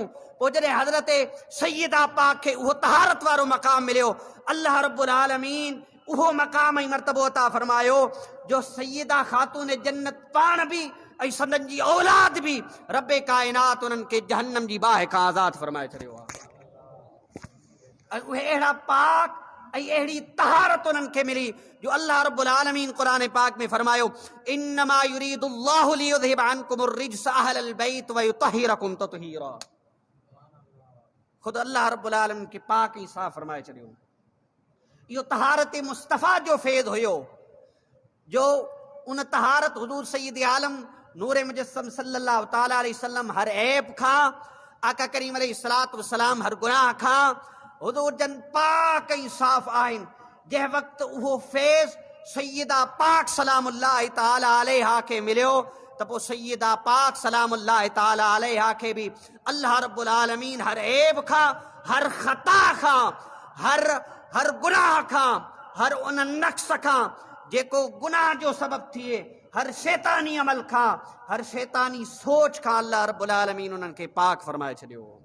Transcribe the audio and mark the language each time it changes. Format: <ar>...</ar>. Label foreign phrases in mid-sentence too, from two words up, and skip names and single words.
<sd>पोइ जॾहिं हज़रत सय्यदा पाक खे उहो तहारत वारो मक़ाम मिलियो,</sd> <ar>الله رب العالمين</ar> <sd>उहो मक़ाम ऐं मर्तबो अता फरमायो जो सय्यदा खातून जन्नत पाण बि ऐं संदन जी औलाद बि रब्बे काइनात उन्हनि खे जहन्नम जी बाहि खां आज़ाद फरमाए छॾियो आहे। उहे अहिड़ा पाक ऐं अहिड़ी तहारत उन्हनि खे मिली जो</sd> <ar>الله رب العالمين</ar> <sd>क़ुरान पाक में फरमायो</sd> <ar>إنما يريد الله ليذهب عنكم الرجس أهل البيت ويطهركم تطهيرا.</ar> <sd>खुद</sd> <ar>الله رب العالمين</ar> <sd>के पाक ऐं साफ़ फरमाए छॾियो। इहो तहारत मुस्तफ़ा जो फैज़ हुयो जो उन तहारत हुज़ूर सय्यद आलम नूर मुजस्सम</sd> <ar>صلى الله تعالى عليه وسلم</ar> <sd>हर ऐब खां, आका करीम</sd> <ar>عليه الصلاة والسلام</ar> <sd>हर गुनाह खां हुज़ूर जन पाक ऐं साफ़ आहिनि। जंहिं वक़्तु उहो फैज़ सय्यदा पाक</sd> <ar>سلام الله تعالى عليها</ar> <sd>खे मिलियो त पोइ सय्यदा पाक</sd> <ar>سلام الله تعالى عليها</ar> <sd>खे बि</sd> <ar>الله رب العالمين</ar> <sd>हर ऐब खां, हर ख़ता खां, हर गुनाह खां, हर उन नक्स खां जेको गुनाह जो सबब थिए, हर शैतानी अमल खां, हर शैतानी सोच खां</sd> <ar>الله رب العالمين</ar> <sd>उन्हनि खे पाक फरमाए छॾियो।</sd>